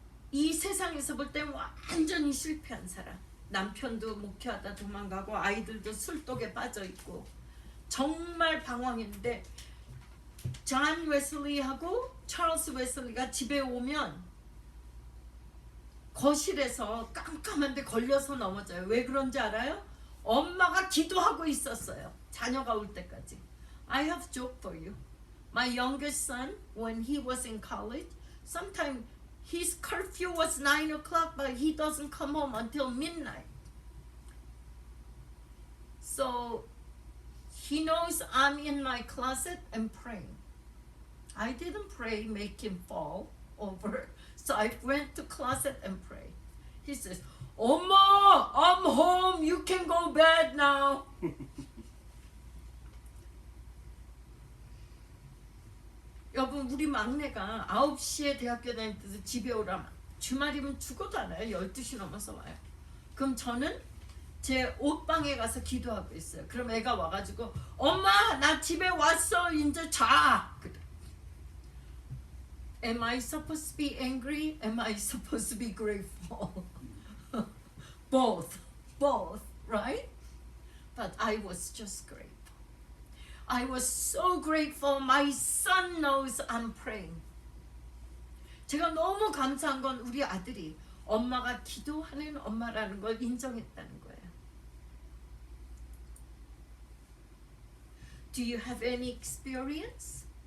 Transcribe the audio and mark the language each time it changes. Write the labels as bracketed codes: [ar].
[ko] 이 세상에서 볼 땐 완전히 실패한 사람. 남편도 목회하다 도망가고 아이들도 술독에 빠져있고 정말 방황인데 존 웨슬리하고 찰스 웨슬리가 집에 오면 거실에서 깜깜한데 걸려서 넘어져요. 왜 그런지 알아요? 엄마가 기도하고 있었어요. 자녀가 올 때까지. [en] I have joke for you. My youngest son, when he was in college, sometimes his curfew was 9 o'clock, but he doesn't come home until midnight. So he knows I'm in my closet and praying. I didn't pray, make him fall over. So I went to closet and pray. He says, Oma, I'm home. You can go bed now. [ko] 여러분, 우리 막내가 9시에 대학교 다닐 때도 집에 오라면 주말이면 죽어도 않아요. 12시 넘어서 와요. 그럼 저는 제 옷방에 가서 기도하고 있어요. 그럼 애가 와가지고 엄마 나 집에 왔어 이제 자. 그래. [en] Am I supposed to be angry? Am I supposed to be grateful? Both, right? But I was just grateful. I was so grateful. My son knows I'm praying. [ko] 제가 너무 감사한 건 우리 아들이 엄마가 기도하는 엄마라는 걸 인정했다는 거예요. [en] Do you have any experience?